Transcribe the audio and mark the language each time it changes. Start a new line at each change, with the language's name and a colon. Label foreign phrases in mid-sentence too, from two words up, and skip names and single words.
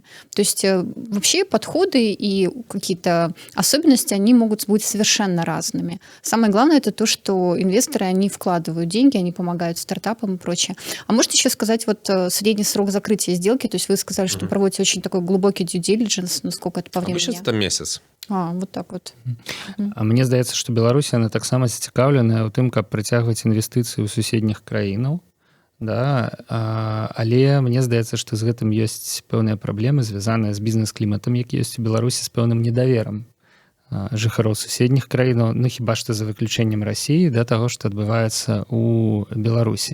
Russian: То есть вообще подходы и какие-то особенности, они могут быть совершенно разными. Самое главное, это то, что инвесторы, они вкладывают деньги, они помогают стартапам и прочее. А можете еще сказать вот средний срок закрытия сделки? То есть вы сказали, что проводите очень такой глубокий
English: due diligence,
Russian: ну сколько это по времени? Обычно это месяц. Вот так вот.
Belarusian: А мне здаецца, што Беларусь яна таксама зацікаўленая ў тым, каб прыцягваць інвестыцыі ў суседніх краінаў. Да, але мне здаецца, што з гэтым ёсць пэўныя праблемы, звязаныя з бізнес-кліматам, які ёсць у Беларусі, з пэўным недаверам жыхароў суседніх краінаў, ну хіба што за выключэннем Расіі, да таго, што адбываецца ў Беларусі.